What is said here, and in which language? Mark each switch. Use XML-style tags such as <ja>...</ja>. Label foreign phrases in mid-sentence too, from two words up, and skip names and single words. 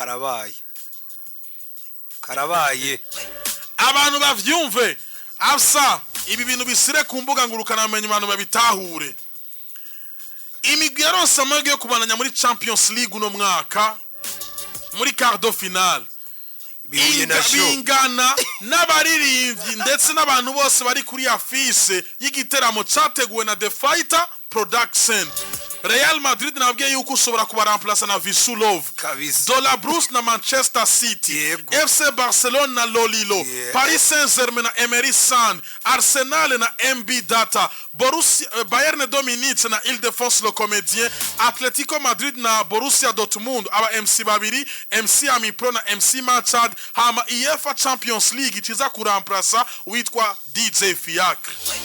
<rn>Karabaye. Abantu bavyumve. Afsa ibi bintu bisire ku mbuga ngurukana amenye abantu babitahure. Imigwi yaronse amahirwe yo kubandanya muri Champions League uno mwaka muri</rn> <fr>quart de finale.</fr> <rn>Bingana n'abaririmbyi ndetse n'abantu bose bari kuri afise y'igiteramo cyateguwe na The Fighter Production. Real Madrid nabwiye yuko ushobora kubaramplasa na Visulov, Dola Bruce na Manchester City, FC Barcelona na Lolilo, Paris Saint-Germain na Emery San, Arsenal na MB Data, Bayern Dominique na Il-Défonce le Comédien, Atletico Madrid na Borussia Dortmund, aba MC babiri, MC Ami Pro na MC Machad, hama UEFA Champions League ikiza kuramplasa witwa DJ Fiacre.</rn>